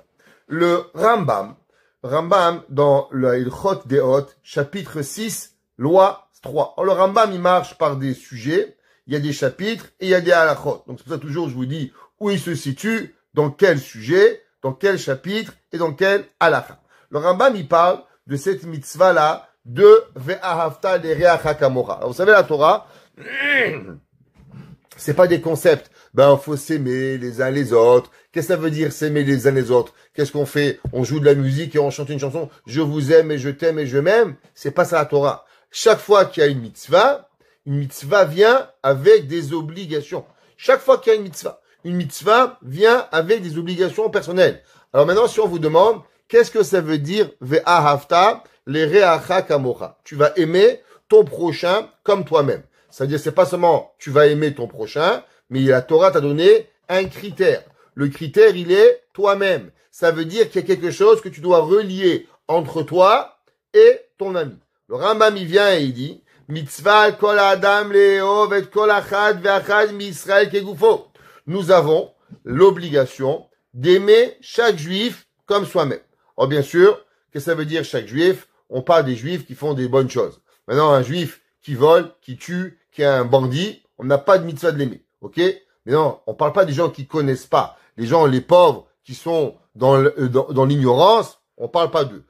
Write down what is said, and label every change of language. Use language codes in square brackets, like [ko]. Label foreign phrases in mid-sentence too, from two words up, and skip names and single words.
[fr] Le Rambam, dans le [he] הלכות דעות, [fr] chapitre 6, loi 3. Alors, le Rambam, il marche par des sujets, il y a des chapitres et il y a des halachot. Donc, c'est pour ça toujours, je vous dis où il se situe, dans quel sujet, dans quel chapitre et dans quel halacha. Le Rambam, il parle de cette mitzvah-là de [he] ואהבת לרעך כמוך. [fr] Alors, vous savez, la Torah, c'est pas des concepts. Faut s'aimer les uns les autres. Qu'est-ce que ça veut dire s'aimer les uns les autres? Qu'est-ce qu'on fait? On joue de la musique et on chante une chanson. Je vous aime et je t'aime et je m'aime. C'est pas ça la Torah. Chaque fois qu'il y a une mitzvah vient avec des obligations. Chaque fois qu'il y a une mitzvah vient avec des obligations personnelles. Alors maintenant, si on vous demande, qu'est-ce que ça veut dire [he] ואהבת לרעך כמוך? [fr] Tu vas aimer ton prochain comme toi-même. Ça veut dire, c'est pas seulement tu vas aimer ton prochain, mais la Torah t'a donné un critère. Le critère, il est toi-même. Ça veut dire qu'il y a quelque chose que tu dois relier entre toi et ton ami. Le Rambam, il vient et il dit, [he] מצוה על כל אדם לאהוב את כל אחד ואחד מישראל כגופו. [fr] Nous avons l'obligation d'aimer chaque juif comme soi-même. Alors bien sûr, qu'est-ce que ça veut dire chaque juif? On parle des juifs qui font des bonnes choses. Maintenant, un juif qui vole, qui tue, qui est un bandit, on n'a pas de mitzvah de l'aimer. Ok? Mais non, on parle pas des gens qui connaissent pas. Les gens, les pauvres, qui sont dans l'ignorance, on parle pas d'eux.